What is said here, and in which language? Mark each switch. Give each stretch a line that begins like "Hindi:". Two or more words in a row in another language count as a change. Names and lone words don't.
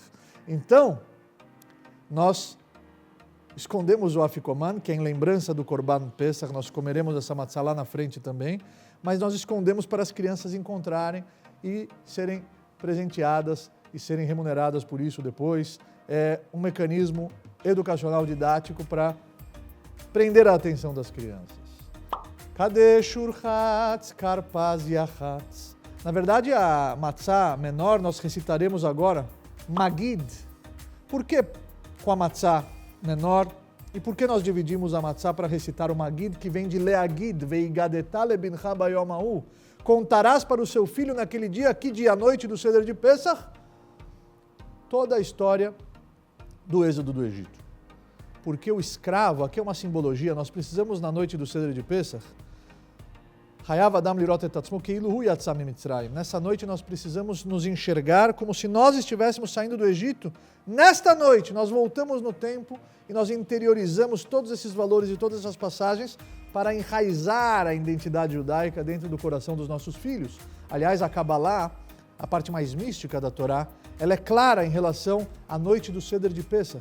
Portuguese: Então, nós escondemos o Afikoman, que é em lembrança do Korban Pesach, nós comeremos essa matzá lá na frente também, mas nós escondemos para as crianças encontrarem e serem presenteadas e serem remuneradas por isso depois. É um mecanismo educacional didático para prender a atenção das crianças.
Hebrew: קדש ורחץ כרפס יחץ.
Portuguese: Na verdade, a matzá menor nós recitaremos agora Magid. Por que com a matzá menor? E por que nós dividimos a matzá para recitar o Magid, que vem de Leagid,
Hebrew: והגדת לבנך ביום ההוא?
Portuguese: Contarás para o seu filho naquele dia, que dia à noite do Seder de Pesach, toda a história do êxodo do Egito. Porque o escravo, aqui é uma simbologia, nós precisamos na noite do Seder de Pesach,
Hebrew: חייב אדם לראות את עצמו כאילו הוא יצא ממצרים.
Portuguese: Nessa noite nós precisamos nos enxergar como se nós estivéssemos saindo do Egito. Nesta noite nós voltamos no tempo e nós interiorizamos todos esses valores e todas essas passagens para enraizar a identidade judaica dentro do coração dos nossos filhos. Aliás, a Kabbalah, a parte mais mística da Torá, ela é clara em relação à noite do Seder de Pesach.